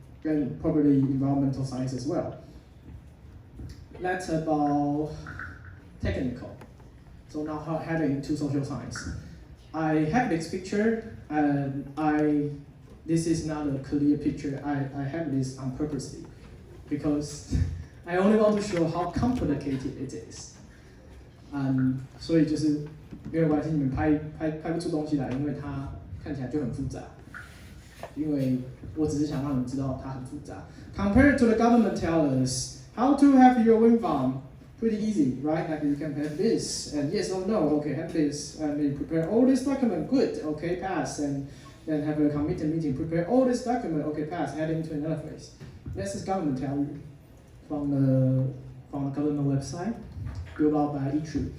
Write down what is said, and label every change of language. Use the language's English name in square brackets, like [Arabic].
[English] And probably environmental science as well. That's about technical. So now heading to social science. I have this picture, and this is not a clear picture. I have this on purposely, because I only want to show how complicated it is. [Chinese] 所以就是没有关系，你们拍不出东西来，因为它看起来就很复杂。因为我只是想让你们知道它很复杂。 [English] Compared to the government tell us how to have your wind farm, pretty easy, right? Like you can have this, and yes or no, okay, have this, and you prepare all this document, good, okay, pass, and then have a committee meeting, prepare all this document, okay, pass, head into another phase. This is government tell you from the government website, built out by each.